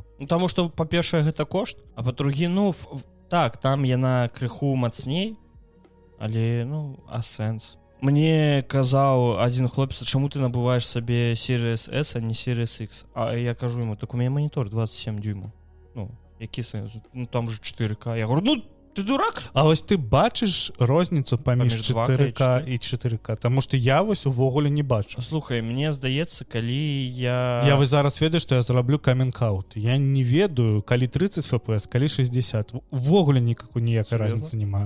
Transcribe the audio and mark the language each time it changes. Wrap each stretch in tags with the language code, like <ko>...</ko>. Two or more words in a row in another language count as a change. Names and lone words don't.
<be>Ну, таму што, па-першае, гэта кошт, а па-другі, ну, так, там яна крыху мацней, але, ну, а сэнс. Мне казаў адзін хлопец, чаму ты набываеш сабе Series S, а не Series X? А я кажу яму, так у мяне манітор 27 дюймаў. Ну, які сэнс? Ну, там же 4К.</be> <ru>Я говорю,</ru> <be>ну, ты дурак? А вось ты бачыш розніцу паміж 4К і 4К? Таму што я вось увогуле не бачу. Слухай, мне здаецца, калі я... Я вось зараз ведаю, што я зраблю камінг-аут. Я не ведаю, калі 30 FPS, калі 60. Увогуле ніякай разніцы не маю.</be>